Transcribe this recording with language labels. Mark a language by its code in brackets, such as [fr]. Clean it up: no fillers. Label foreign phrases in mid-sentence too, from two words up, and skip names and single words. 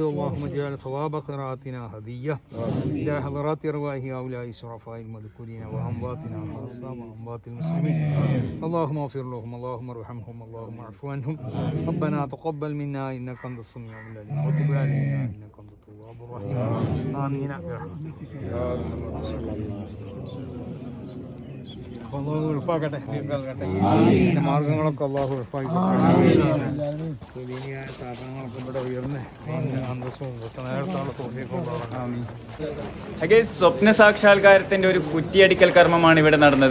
[ar] اللهم اجعل ثواب قراءتنا هدية إلى حضرات أرواح هؤلاء الشرفاء المذكورين وأمواتنا خاصة وأموات المسلمين. اللهم اغفر لهم. اللهم ارحمهم. اللهم اعف عنهم. ربنا تقبل منا إنك أنت السميع العليم وتب علينا إنك أنت التواب الرحيم. آمين برحمتك. [ml] അള്ളാഹു എളുപ്പാക്കട്ടെ, മാർഗങ്ങളൊക്കെ അള്ളാഹു എളുപ്പാക്കി സ്ഥാപനങ്ങളൊക്കെ ഇവിടെ ഉയർന്ന് അന്തസ്സും സ്വപ്ന സാക്ഷാത്കാരത്തിന്റെ ഒരു കുറ്റിയടിക്കൽ കർമ്മമാണ് ഇവിടെ നടന്നത്.